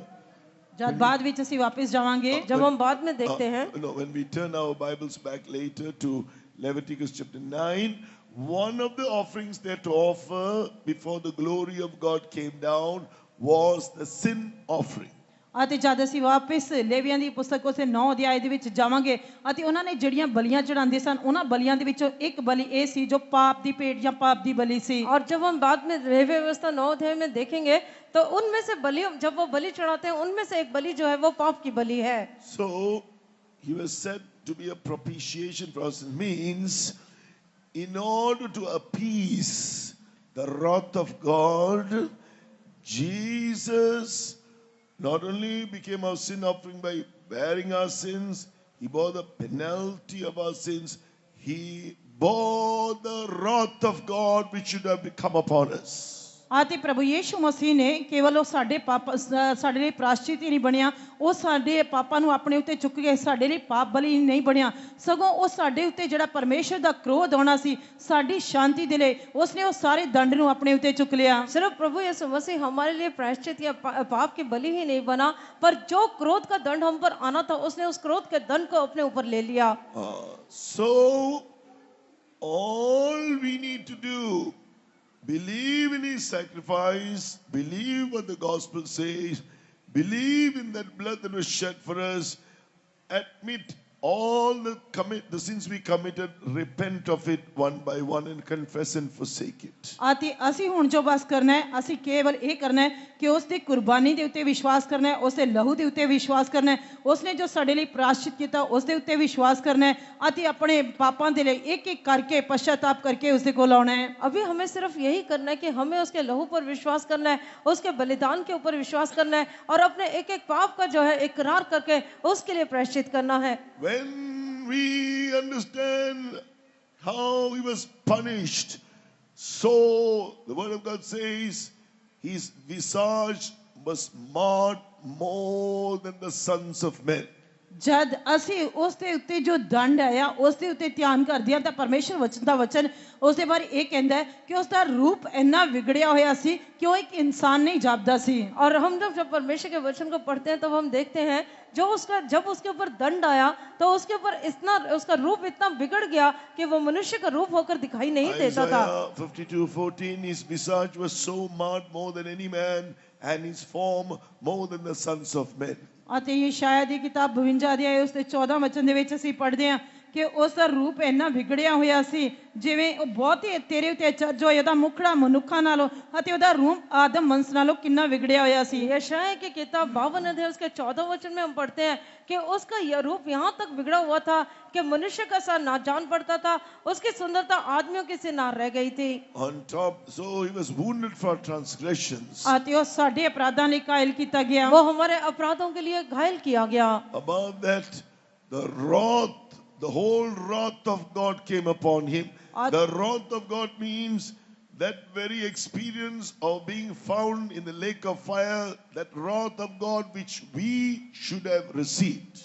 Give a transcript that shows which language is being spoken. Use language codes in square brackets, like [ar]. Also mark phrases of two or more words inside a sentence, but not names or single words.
[pa] ਜਦ ਬਾਅਦ ਵਿੱਚ ਅਸੀਂ ਵਾਪਸ ਜਾਵਾਂਗੇ, [hi] जब हम बाद में देखते हैं, [en] when we turn our Bibles back later to Leviticus chapter 9, one of the offerings they had to offer before the glory of God came down was the sin offering. [pa] ਅਤੇ ਜਦ ਅਸੀਂ ਵਾਪਸ ਲੇਵੀਆਂ ਦੀ ਪੁਸਤਕ ਉਸੇ 9 ਅਧਿਆਇ ਦੇ ਵਿੱਚ ਜਾਵਾਂਗੇ ਅਤੇ ਉਹਨਾਂ ਨੇ ਜਿਹੜੀਆਂ ਬਲੀਆਂ ਚੜਾਉਂਦੇ ਸਨ, ਉਹਨਾਂ ਬਲੀਆਂ ਦੇ ਵਿੱਚੋਂ ਇੱਕ ਬਲੀ ਇਹ ਸੀ ਜੋ ਪਾਪ ਦੀ ਭੇਟ ਜਾਂ ਪਾਪ ਦੀ ਬਲੀ ਸੀ। [hi] और जब हम बाद में लेवी व्यवस्था 9 अध्याय में देखेंगे तो उनमें से बलि, जब वो बलि चढ़ाते हैं उनमें से एक बलि जो है वो पाप की बलि है। [en] So he was said to be a propitiation for us. It means in order to appease the wrath of God, Jesus not only became our sin offering by bearing our sins, he bore the penalty of our sins. He bore the wrath of God which should have come upon us. [pa] ਅਤੇ ਪ੍ਰਭੂ ਯੀਸ਼ੂ ਮਸੀਹ ਨੇ ਕੇਵਲ ਉਹ ਸਾਡੇ ਲਈ ਪ੍ਰਾयश्चित ਹੀ ਨਹੀਂ ਬਣਿਆ, ਉਹ ਸਾਡੇ ਪਾਪਾਂ ਨੂੰ ਆਪਣੇ ਉੱਤੇ ਚੁੱਕ ਕੇ ਸਾਡੇ ਲਈ ਪਾਪ ਬਲੀ ਨਹੀਂ ਬਣਿਆ, ਸਗੋਂ ਉਹ ਸਾਡੇ ਉੱਤੇ ਜਿਹੜਾ ਪਰਮੇਸ਼ਰ ਦਾ ਕ੍ਰੋਧ ਆਉਣਾ ਸੀ ਸਾਡੀ ਸ਼ਾਂਤੀ ਦੇ ਲਈ ਉਸਨੇ ਉਹ ਸਾਰੇ ਦੰਡ ਨੂੰ ਆਪਣੇ ਉੱਤੇ ਚੁੱਕ ਲਿਆ। [hi] सिर्फ प्रभु यीशु मसीह हमारे लिए प्रायश्चित या पाप की बलि ही नहीं बना, पर जो क्रोध का दंड हम पर आना था उसने उस क्रोध के दंड को अपने ऊपर ले लिया। [en] So all we need to do, believe in his sacrifice, believe what the gospel says, believe in that blood that was shed for us, admit all the sins we committed, repent of it one by one and confess and forsake it. [pa] ਅਤੇ ਅਸੀਂ ਹੁਣ ਜੋ ਬਸ ਕਰਨਾ ਹੈ, ਅਸੀਂ ਕੇਵਲ ਇਹ ਕਰਨਾ ਹੈ ਕਿ ਉਸ ਦੀ ਕੁਰਬਾਨੀ ਦੇ ਉੱਤੇ ਵਿਸ਼ਵਾਸ ਕਰਨਾ ਹੈ, ਉਸ ਦੇ ਲਹੂ ਦੇ ਉੱਤੇ ਵਿਸ਼ਵਾਸ ਕਰਨਾ ਹੈ, ਉਸਨੇ ਜੋ ਸਾਡੇ ਲਈ ਪ੍ਰਾयश्चित ਕੀਤਾ ਉਸ ਦੇ ਉੱਤੇ ਵਿਸ਼ਵਾਸ ਕਰਨਾ ਹੈ ਅਤੇ ਆਪਣੇ ਪਾਪਾਂ ਦੇ ਲਈ ਇੱਕ ਇੱਕ ਕਰਕੇ ਪਛਤਾਪ ਕਰਕੇ ਉਸ ਦੇ ਕੋਲ ਆਉਣਾ है। [hi] अभी हमें सिर्फ यही करना है कि हमें उसके लहू पर विश्वास करना है, उसके बलिदान के ऊपर विश्वास करना है और अपने एक एक पाप का जो है इकरार करके उसके लिए प्रायश्चित करना है। [en] When we understand how he was punished, so the word of God says his visage was marred more than the sons of men. [pa] ਜਦ ਅਸੀਂ ਉਸ ਦੇ ਉੱਤੇ ਜੋ ਦੰਡ ਆਇਆ ਉਸ ਦੇ ਉੱਤੇ ਧਿਆਨ ਕਰਦੇ ਹਾਂ ਤਾਂ ਪਰਮੇਸ਼ਰ ਵਚਨ ਦਾ ਵਚਨ ਉਸ ਦੇ ਬਾਰੇ ਇਹ ਕਹਿੰਦਾ ਹੈ ਕਿ ਉਸ ਦਾ ਰੂਪ ਇੰਨਾ ਵਿਗੜਿਆ ਹੋਇਆ ਸੀ ਕਿ ਉਹ ਇੱਕ ਇਨਸਾਨ ਨਹੀਂ ਜਾਪਦਾ ਸੀ। [hi] और हम जब परमेश्वर के वचन को पढ़ते हैं तब हम देखते हैं जब उसके ऊपर दंड आया तो उसके ऊपर इतना उसका रूप इतना बिगड़ गया कि वो मनुष्य का रूप होकर दिखाई नहीं देता था। [en] Isaiah 52:14, his visage was so marred more than any man and his form more than the sons of men. [pa] ਅਤੇ ਯਸ਼ਾਇਆ ਦੀ ਕਿਤਾਬ 52 ਅਧਿਆਇ ਉਸ ਦੇ 14 ਵਚਨ ਦੇ ਵਿੱਚ ਅਸੀਂ ਪੜ੍ਹਦੇ ਹਾਂ ਕਿ ਉਸ ਦਾ ਰੂਪ ਇੰਨਾ ਵਿਗੜਿਆ ਹੋਇਆ ਸੀ ਜਿਵੇਂ ਉਹ ਬਹੁਤ ਹੀ ਤੇਰੇ ਉੱਤੇ ਅਚਰਜ ਹੋਇਆ, ਉਹਦਾ ਮੁਖੜਾ ਮਨੁੱਖਾਂ ਨਾਲੋਂ ਅਤੇ ਉਹਦਾ ਰੂਪ ਆਦਮ ਵੰਸ਼ ਨਾਲੋਂ ਕਿੰਨਾ ਵਿਗੜਿਆ ਹੋਇਆ ਸੀ। [hi] यशायाह की किताब 52 अध्याय उसके 14 वचन में हम पढ़ते हैं कि उसका यह रूप यहाँ तक बिगड़ा हुआ था कि मनुष्य का सा ना जान पड़ता था, उसकी सुंदरता आदमियों की सी ना रह गई थी। [en] On top, so he was wounded for transgressions. [pa] ਅਤੇ ਉਹ ਸਾਡੇ ਅਪਰਾਧਾਂ ਲਈ ਕਾਇਲ ਕੀਤਾ ਗਿਆ, [hi] वो हमारे अपराधों के लिए घायल किया गया। [en] Above that, the wrath, the whole wrath of God came upon him. The wrath of God means that very experience of being found in the lake of fire, that wrath of God which we should have received.